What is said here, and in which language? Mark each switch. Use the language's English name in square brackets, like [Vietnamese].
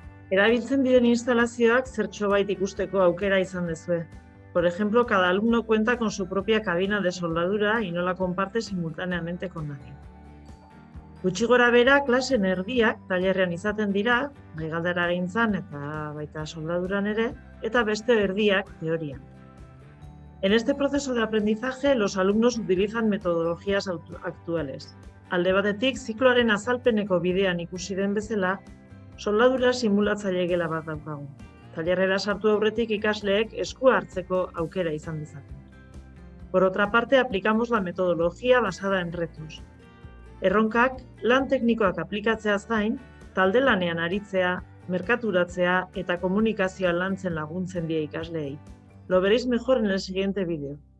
[Basque] Erabiltzen diren instalazioak zertxobait ikusteko aukera izan dezue. [Spanish] Por ejemplo, cada alumno cuenta con su propia cabina de soldadura y no la comparte simultáneamente con nadie. [Basque] Gutxi gora bera, klasen erdiak tailerrean izaten dira, bai galderagintzan eta baita soldaduran ere, eta beste erdiak teorian. [Spanish] En este proceso de aprendizaje, los alumnos utilizan metodologías actuales. [Basque] Alde batetik, zikloaren azalpeneko bidean ikusi den bezala, soldadura simulatzaile gela bat daukagu. Tailerrera sartu aurretik ikasleek eskua hartzeko aukera izan dezaten. [Spanish] Por otra parte, aplicamos la metodología basada en retos. [Basque] Erronkak, lan teknikoak aplikatzeaz gain, talde lanean aritzea, merkaturatzea eta komunikazioa lantzen laguntzen die ikasleei. [Spanish] Lo veréis mejor en el siguiente vídeo.